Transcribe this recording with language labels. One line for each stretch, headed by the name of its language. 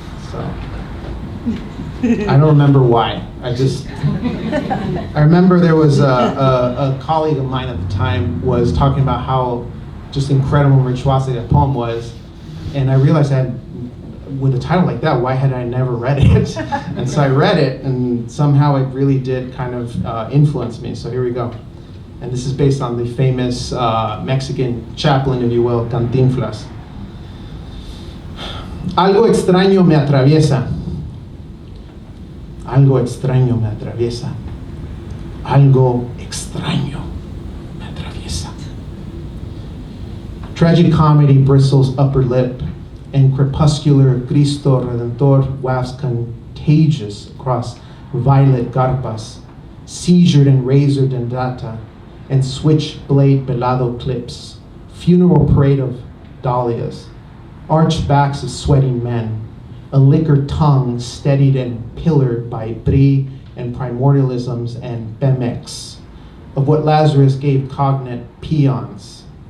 English: So, I don't remember why. I remember there was a colleague of mine at the time was talking about how just incredible virtuosity that poem was, and I realized with a title like that, why had I never read it? And so I read it, and somehow it really did kind of influence me. So here we go. And this is based on the famous Mexican chaplain, if you will, Cantinflas.
Spanish: Algo extraño me atraviesa. Algo extraño me atraviesa. Algo extraño me atraviesa.
English: Tragic comedy bristles upper lip, and crepuscular Cristo Redentor wafts contagious across violet garpas, seizured and razored in data, and switchblade belado clips, funeral parade of dahlias, arched backs of sweating men, a liquor tongue steadied and pillared by brie and primordialisms and Pemex, of what Lazarus gave cognate peons.